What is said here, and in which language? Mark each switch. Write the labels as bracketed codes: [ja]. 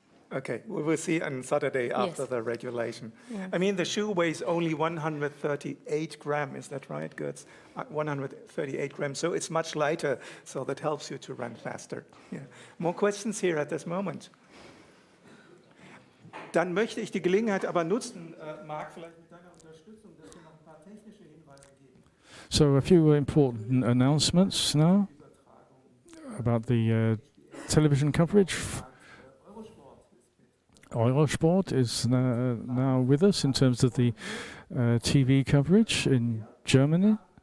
[en] Okay, we will see on Saturday after the regulation. Yes. I mean, the shoe weighs only 138 grams, is that right, Götz? 138 grams, so it's much lighter, so that helps you to run faster. Yeah. More questions here at this moment? [de] Dann möchte ich die Gelegenheit aber nutzen, Marc, vielleicht mit deiner Unterstützung, dass wir noch ein paar technische Hinweise geben. [en] So a few important announcements now about the television coverage. Eurosport is now with us in terms of the TV coverage in Germany.